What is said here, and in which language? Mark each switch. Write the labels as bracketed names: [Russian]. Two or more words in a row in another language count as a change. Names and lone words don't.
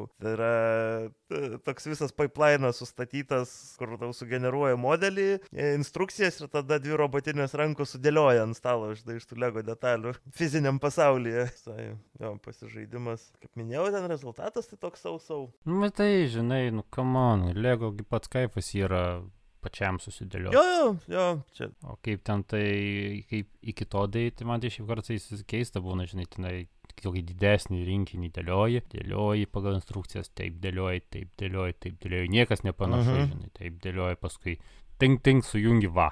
[Lithuanian] Tai yra toks visas pipelinas sustatytas, kur tau sugeneruoja modelį, instrukcijas ir tada 2 robotinės rankos sudėlioja ant stalo iš tų Lego detalių fiziniam pasaulyje. Jo, pasižaidimas. Kaip minėjau, ten rezultatas tai toks sau. Tai, žinai, [English] come on, [Lithuanian] Lego pats kaifas yra pačiam susidėlioti. Jo, čia. O kaip ten tai, kaip iki to daryti, man tai šiaip kartais keista būna, žinai, tenai tokį didesnį rinkinį dėlioji pagal instrukcijas, taip dėlioji, niekas nepanašu, žinai, taip dėlioji, paskui ting, sujungi va.